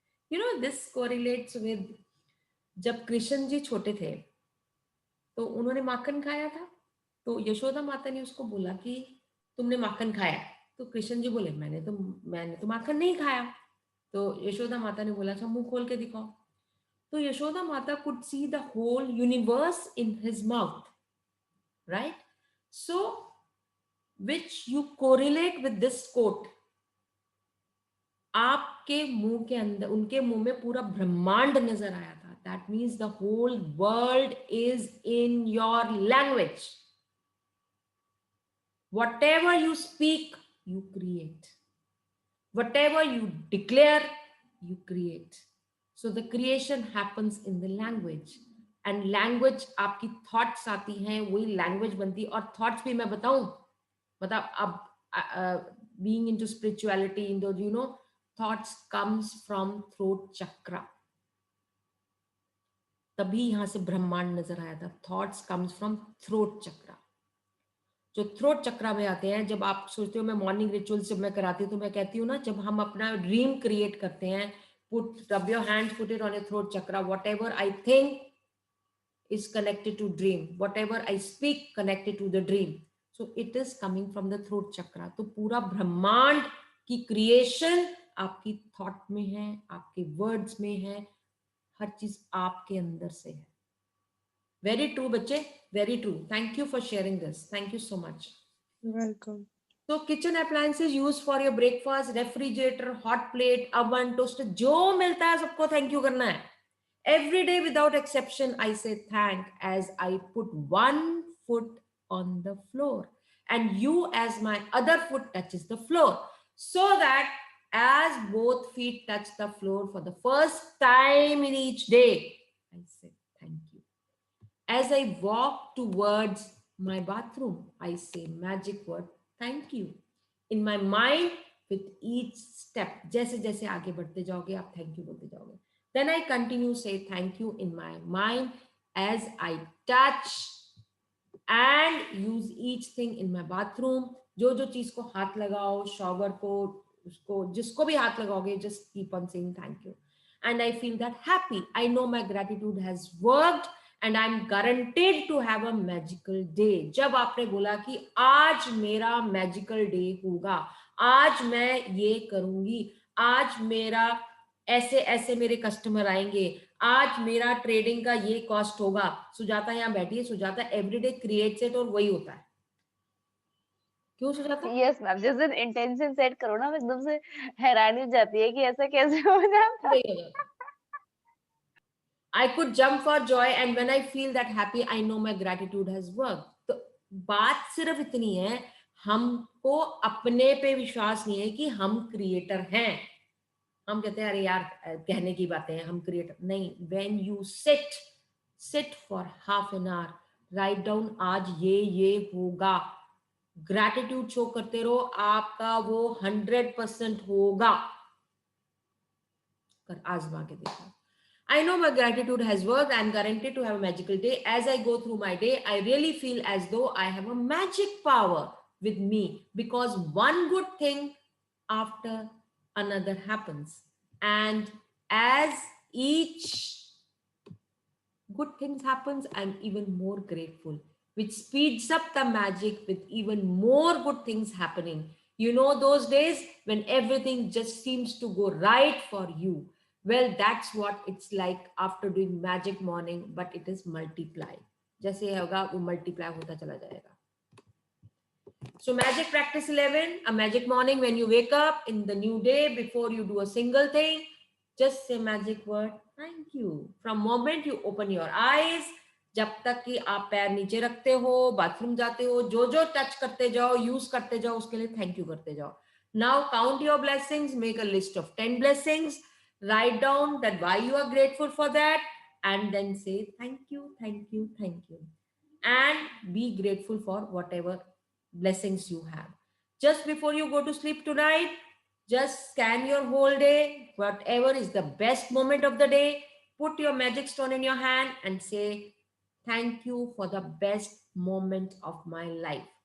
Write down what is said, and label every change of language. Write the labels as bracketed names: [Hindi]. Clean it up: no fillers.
[English] You know, this correlates with [Hindi] जब कृष्ण जी छोटे थे तो उन्होंने माखन खाया था, तो यशोदा माता ने उसको बोला कि तुमने माखन खाया, तो कृष्ण जी बोले मैंने तो माखन नहीं खाया। तो यशोदा माता ने बोला अच्छा मुंह खोल के दिखाओ। [English] तो यशोदा माता could see the whole universe in his mouth, right? So which you correlate with this quote, [Hindi] आपके मुंह के अंदर, उनके मुंह में पूरा ब्रह्मांड नजर आया था। [English] That means the whole world is in your language. Whatever you speak, you create. Whatever you declare, you create. So the creation happens in the language. [Hindi] And language आपकी thoughts आती हैं, वही language बनती है। [English] और thoughts [Hindi] भी मैं बताऊं, मतलब अब [English] being into spirituality, in those, you know, thoughts comes from throat chakra. [Hindi] तभी यहाँ से ब्रह्मांड नजर आया था। [English] Thoughts comes from throat chakra. [Hindi] जो थ्रोट चक्रा में आते हैं, जब आप सोचते हो, मैं मॉर्निंग रिचुअल्स जब मैं कराती हूँ तो मैं कहती हूँ ना, जब हम अपना ड्रीम क्रिएट करते हैं, [English] rub your hands, put it on your throat chakra. Whatever I think is connected to dream. Whatever I speak connected to the dream. So it is coming from the throat chakra. [Hindi] तो पूरा ब्रह्मांड की creation आपकी thought में है, आपके words में है, हर चीज आपके अंदर से है। [English] Very true, बच्चे, very true. Thank you for sharing this. Thank you so much. You're welcome. So kitchen appliances used for your breakfast, refrigerator, hot plate, oven, toaster, [Hindi] जो मिलता है सबको [English] thank you करना है. Every day without exception, I say thank as I put one foot on the floor and you as my other foot touches the floor, so that as both feet touch the floor for the first time in each day, I say thank you. As I walk towards my bathroom, I say magic word, thank you. In my mind, with each step, [Hindi] जैसे जैसे आगे बढ़ते जाओगे, आप thank you बोलते जाओगे. [English] Then I continue say thank you in my mind as I touch and use each thing in my bathroom. [Hindi] जो जो चीज को हाथ लगाओ, shower को, उसको जिसको भी हाथ लगाओगे, [English] just keep on saying thank you. And I feel that happy. I know my gratitude has worked. And I'm guaranteed to have a magical day. [Hindi] जब आपने बोला कि आज मेरा magical day होगा, आज मैं ये करूंगी, आज मेरा ऐसे ऐसे मेरे कस्टमर आएंगे, आज मेरा ट्रेडिंग का ये कॉस्ट होगा। सुजाता यहाँ बैठी है, सुजाता एवरीडे क्रिएट्स इट और वही होता है। क्यों सुजाता? यस मैम, जिस दिन इंटेंशन सेट करो ना, एकदम से हैरानी हो जाती है कि ऐसा कैसे हो जाता है। [English] I could jump for joy and when I feel that happy, I know my gratitude has worked. [Hindi] तो बात सिर्फ इतनी है, हमको अपने पे विश्वास नहीं है कि हम क्रिएटर हैं। हम कहते हैं अरे यार कहने की बातें हैं, हम क्रिएटर नहीं। [English] When you sit for half an hour, write down [Hindi] आज ये होगा, ग्रैटिट्यूड शो करते रहो, आपका वो 100% होगा। कर आजमा के देखो। [English] I know my gratitude has worked. I'm guaranteed to have a magical day. As I go through my day, I really feel as though I have a magic power with me because one good thing after another happens. And as each good thing happens, I'm even more grateful, which speeds up the magic with even more good things happening. You know those days when everything just seems to go right for you. Well, that's what it's like after doing magic morning, but it is multiply. [Hindi] जैसे होगा वो multiply होता चला जाएगा. [English] So magic practice 11, a magic morning when you wake up in the new day, before you do a single thing, just say magic word, thank you. From moment you open your eyes, [Hindi] जब तक कि आप पैर नीचे रखते हो, bathroom जाते हो, जो जो टच करते जाओ, यूज करते जाओ, उसके लिए थैंक यू करते जाओ. [English] Now count your blessings, make a list of 10 blessings. Write down that why you are grateful for that and then say thank you, thank you, thank you. And be grateful for whatever blessings you have. Just before you go to sleep tonight, Just scan your whole day, whatever is the best moment of the day, put your magic stone in your hand and say, thank you for the best moment of my life.